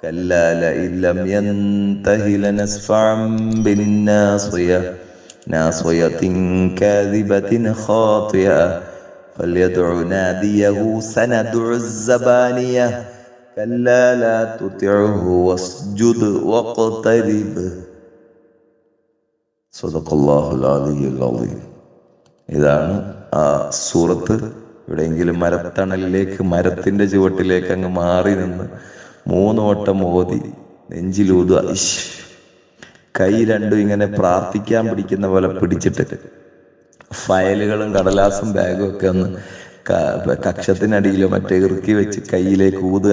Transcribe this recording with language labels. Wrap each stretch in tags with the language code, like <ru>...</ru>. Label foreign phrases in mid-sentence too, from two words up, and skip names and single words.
<ar>كلا لئن لم ينته لنسفعا بالناصية ناصية كاذبة خاطئة فليدع ناديه سندع الزبانية كلا لا تطعه واسجد واقترب صدق الله العلي العظيم.</ar> <ml>ഇതാണ് ആ സൂറത്ത്. എവിടെയെങ്കിലും മരത്തണലിലേക്ക്, മരത്തിന്റെ ചുവട്ടിലേക്ക് അങ്ങ് മാറി നിന്ന് 3 വട്ടം ഓതി നെഞ്ചിലൂതുക. കൈ രണ്ടും ഇങ്ങനെ പ്രാർത്ഥിക്കാൻ പിടിക്കുന്ന പോലെ പിടിച്ചിട്ട് ഫയലുകളും കടലാസും ബാഗും ഒക്കെ ഒന്ന് കക്ഷത്തിനടിയിലോ മറ്റേ ഇറുക്കി വെച്ച് കയ്യിലേക്ക് ഊതുക.</ml>